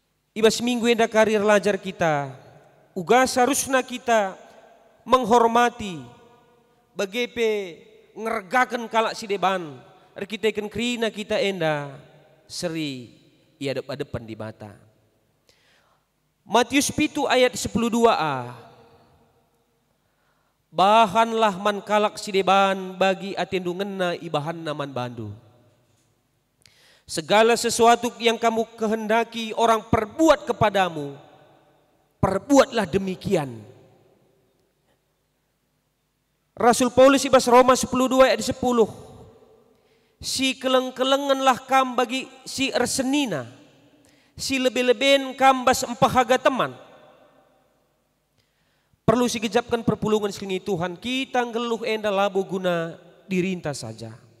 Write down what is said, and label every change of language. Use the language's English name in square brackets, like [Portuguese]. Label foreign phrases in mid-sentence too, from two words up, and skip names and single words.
[Batak Karo] Iba seminggu enda karir lajar kita, uga [Indonesian] seharusnya kita menghormati [Batak Karo] bagepe ngergakan kalak si deban, kita krina kita enda seri ia depan di bata. Matius 7 ayat 12a. Bahanlah man kalak si deban bagi atendu ngena ibahanna man bandu. [Indonesian] Segala sesuatu yang kamu kehendaki orang perbuat kepadamu, perbuatlah demikian. [Batak Karo] Rasul Paulus ibas Roma 10:2 ayat 10. Si keleng-kelenganlah kam bagi si ersenina, si lebih-lebihin kam bas empahaga teman. Perlu si gejapkan perpulungan selingi Tuhan, kita ngeluh enda labo guna dirinta saja.